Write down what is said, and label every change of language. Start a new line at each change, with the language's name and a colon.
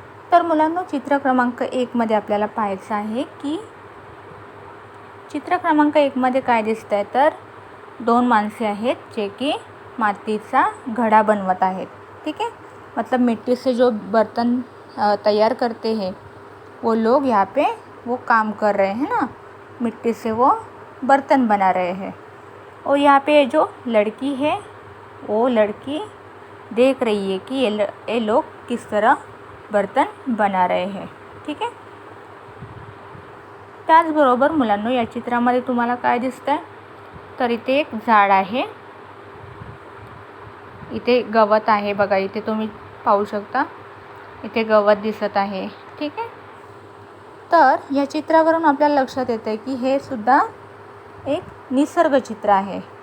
Marathi: तर मुलांनो, चित्र क्रमांक 1 मध्ये आपल्याला पाहायचं आहे की चित्र क्रमांक 1 मध्ये काय दिसत आहे. तर 2 माणसे आहेत जे की मातीचा घडा बनवत आहेत.
Hindi: ठीक है. मतलब मिट्टी से जो बर्तन तैयार करते हैं वो लोग यहाँ पे वो काम कर रहे हैं ना, मिट्टी से वो बर्तन बना रहे हैं. और यहाँ पे जो लड़की है वो लड़की देख रही है कि ये लोग किस तरह बर्तन बना रहे हैं.
Marathi: ठीक आहे. त्याचबरोबर मुलांनो, या चित्रामध्ये तुम्हाला काय दिसतंय. तर इथे एक झाड आहे, इथे गवत आहे. बघा, इथे तुम्ही पाहू शकता, इथे गवत दिसत आहे. ठीक आहे. तर या चित्रावरून आपल्याला लक्षात येतं की हे सुद्धा एक निसर्ग चित्र आहे.